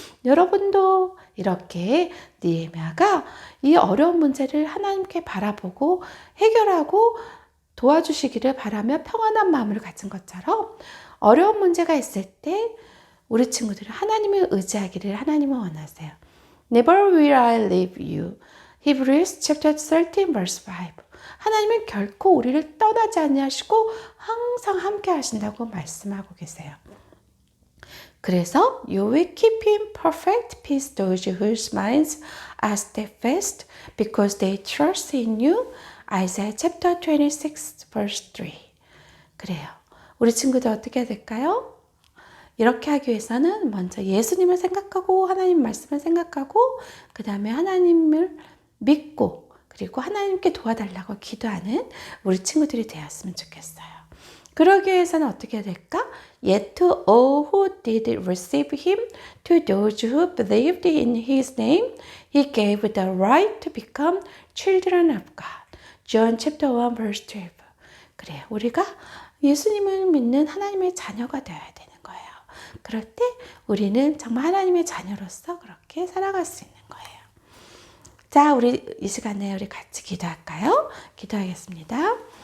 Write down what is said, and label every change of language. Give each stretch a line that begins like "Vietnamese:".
Korean: 여러분도 이렇게 느헤미야가 이 어려운 문제를 하나님께 바라보고 해결하고 도와주시기를 바라며 평안한 마음을 가진 것처럼 어려운 문제가 있을 때 우리 친구들은 하나님을 의지하기를 하나님은 원하세요.
English: Never will I leave you. Hebrews chapter 13 verse 5.
Korean: 하나님은 결코 우리를 떠나지 아니하시고 항상 함께 하신다고 말씀하고 계세요. 그래서
English: You will keep in perfect peace those whose minds are steadfast because they trust in you. Isaiah chapter 26 verse 3.
Korean: 그래요. 우리 친구들 어떻게 해야 될까요? 이렇게 하기 위해서는 먼저 예수님을 생각하고 하나님 말씀을 생각하고 그 다음에 하나님을 믿고 그리고 하나님께 도와달라고 기도하는 우리 친구들이 되었으면 좋겠어요. 그러기 위해서는 어떻게 해야 될까?
English: Yet to all who did receive him, to those who believed in his name, he gave the right to become children of God. John chapter 1 verse 12.
Korean: 그래요. 우리가 예수님을 믿는 하나님의 자녀가 되어야 되는 거예요. 그럴 때 우리는 정말 하나님의 자녀로서 그렇게 살아갈 수 있는 거예요. 자, 우리 이 시간에 우리 같이 기도할까요? 기도하겠습니다.